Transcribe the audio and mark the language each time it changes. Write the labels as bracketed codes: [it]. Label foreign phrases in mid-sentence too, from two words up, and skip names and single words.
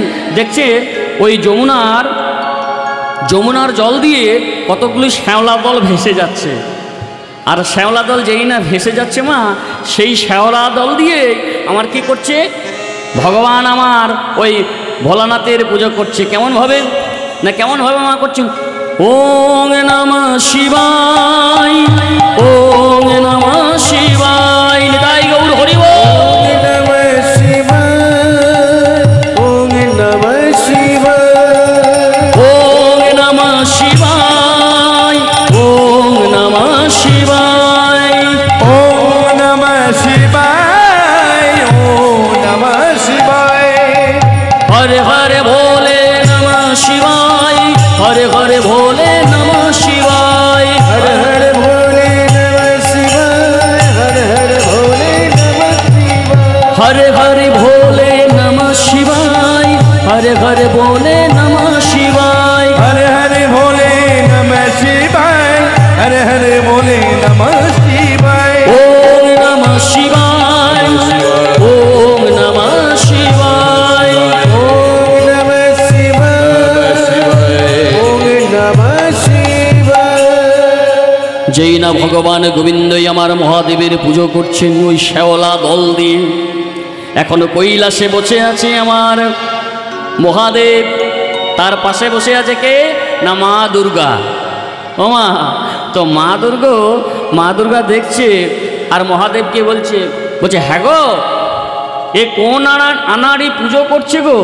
[bn] দেখছে ওই যমুনার জল দিয়ে কতগুলি শ্যাওলা দল ভেসে যাচ্ছে। আর শ্যাওলা দল যেই না ভেসে যাচ্ছে মা, সেই শ্যাওলা দল দিয়ে আমার কি করছে? ভগবান আমার ওই ভোলানাথের পুজো করছে। কেমনভাবে? না কেমনভাবে মা করছেন? [sa] ওং নমঃ শিবায়, ওং নমঃ শিবায়, [bn] নিতাই গৌর হরি বল। [sa] নমঃ শিবায়, ওং নমঃ শিবায়, ওং নমঃ শিবায়, ওং নমঃ শিবায়, ওম নমঃ শিবায়, ওম নমঃ শিবায়, হরে হরে ভোলে নমঃ শিবায়, হরে হরে ভোলে নমঃ শিবায়, হর হর ভোলে নমঃ শিবায়, হর হর ভোলে নমঃ শিবায়, হরে হরে ভোলে নমঃ শিবায়, হরে হরে ভোলে নমঃ শিবায়, হরে হরে ভোলে নমঃ শিবায়, হরে হরে ভোলে নমঃ শিবায়, ওং নমঃ শিবায়, ওং নমঃ শিবায়। ওং নমঃ শিবায়, ওং নমঃ শিবায়। [bn] যেই না ভগবান গোবিন্দই আমার মহাদেবের পুজো করছেন ওই শ্যাওলা দল দিয়ে, এখনো কৈলাসে বসে আছে আমার মহাদেব। তার পাশে বসে আছে কে? না মা দুর্গা। ও মা, তো মা দুর্গা দেখছে আর মহাদেবকে বলছে হ্যাঁ গো, এ কোন আনাড়ি পুজো করছে গো?